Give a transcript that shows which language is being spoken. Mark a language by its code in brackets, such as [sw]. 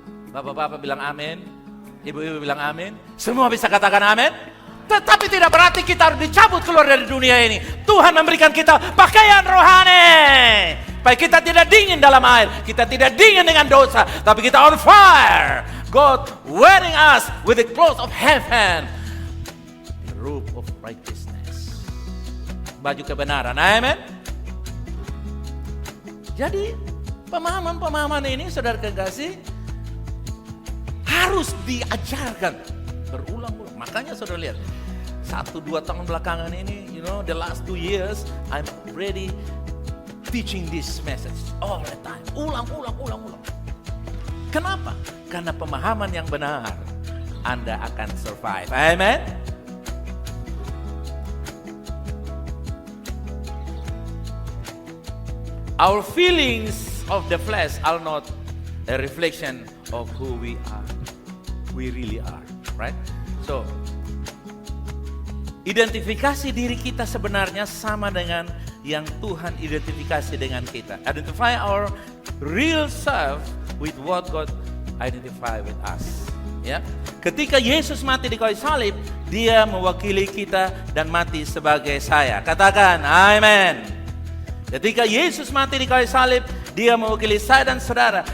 [id] Bapak-bapak bilang amin. Ibu-ibu bilang amin. Semua bisa katakan amin. Tetapi tidak berarti kita harus dicabut keluar dari dunia ini. Tuhan memberikan kita pakaian rohani. Supaya kita tidak dingin dalam air. Kita tidak dingin dengan dosa. Tapi kita [en] on fire. God wearing us with the clothes of heaven. The robe of righteousness. [id] Baju kebenaran. Amen. Jadi pemahaman-pemahaman ini saudara kekasih harus diajarkan berulang-ulang. Makanya saudara lihat 1-2 tahun belakangan ini, [en] the last 2 years I'm already teaching this message all the time. [id] Ulang. Kenapa? Karena pemahaman yang benar, Anda akan survive. Amen. [en] Our feelings of the flesh are not a reflection of who we are. We really are, right? [id] So, identifikasi diri kita sebenarnya sama dengan yang Tuhan identifikasi dengan kita. [en] Identify our real self with what God identify with us. [id] Ya, ketika Yesus mati di kayu salib, Dia mewakili kita dan mati sebagai saya. Katakan, amen. Ketika Yesus mati di kayu salib, Dia mewakili saya dan saudara.